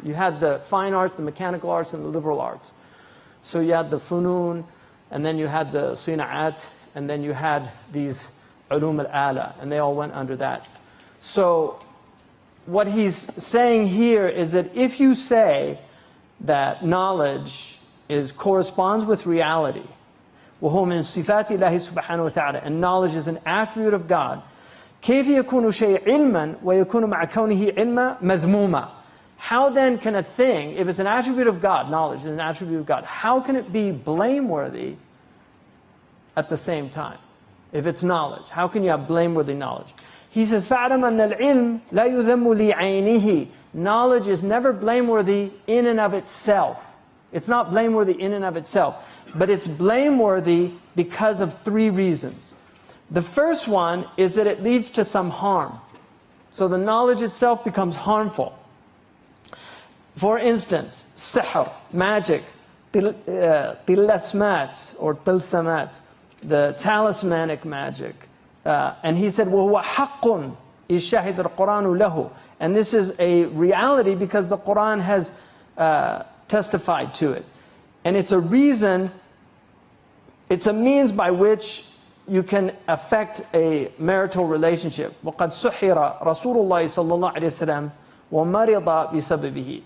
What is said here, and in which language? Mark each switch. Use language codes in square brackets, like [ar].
[en] You had the fine arts, the mechanical arts, and the liberal arts. So you had the funun, and then you had the sina'at, and then you had these ulum al-ala, and they all went under that. So what he's saying here is that if you say that knowledge corresponds with reality, [ar] وَهُوَ مِنْ صِفَاتِ اللَّهِ سُبْحَانَهُ وَتَعَالَى, [en] and knowledge is an attribute of God, [ar] كيف يكون شيء علما ويكون مع كونه علما مذموما. [en] How then can a thing, if it's an attribute of God, knowledge is an attribute of God, how can it be blameworthy at the same time? If it's knowledge, how can you have blameworthy knowledge? He says, [ar] فَاعْلَمْ أَنَّ الْعِلْمِ لَا يُذَمُّ لِعَيْنِهِ. [en] Knowledge is never blameworthy in and of itself. It's not blameworthy in and of itself, but it's blameworthy because of three reasons. The first one is that it leads to some harm. So the knowledge itself becomes harmful. For instance, sihr, magic, tilasmat or tilsamat, the talismanic magic. And he said, [ar] وَهُوَ حَقٌّ إِشَّهِدَ الْقُرْآنُ لَهُ. [en] And this is a reality because the Quran has testified to it. And it's a reason, it's a means by which you can affect a marital relationship. [ar] وَقَدْ سُحِرَ رَسُولُ اللَّهِ صَلَّى اللَّهُ عَلَيْهِ وسلم وَمَرِضَ بِسَبَبِهِ.